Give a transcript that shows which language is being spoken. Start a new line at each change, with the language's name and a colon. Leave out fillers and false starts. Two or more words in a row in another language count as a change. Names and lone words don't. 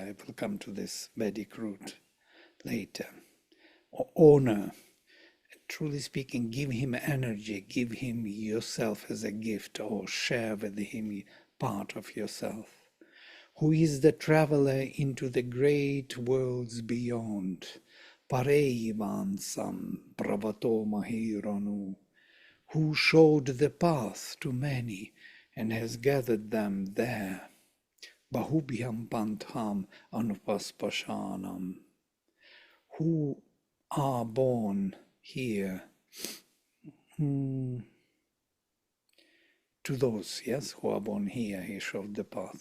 English: I will come to this Vedic root later. Or honor, truly speaking, give him energy, give him yourself as a gift, or share with him part of yourself. Who is the traveler into the great worlds beyond?
Sanskrit: परेयिवांसं प्रवतो महीरनु,
English: who showed the path to many and has gathered them there.
Sanskrit: बहुभ्यम् पन्थाम् अनुपस्पशानम्,
English: who are born here. To those, yes, who are born here, he showed the path.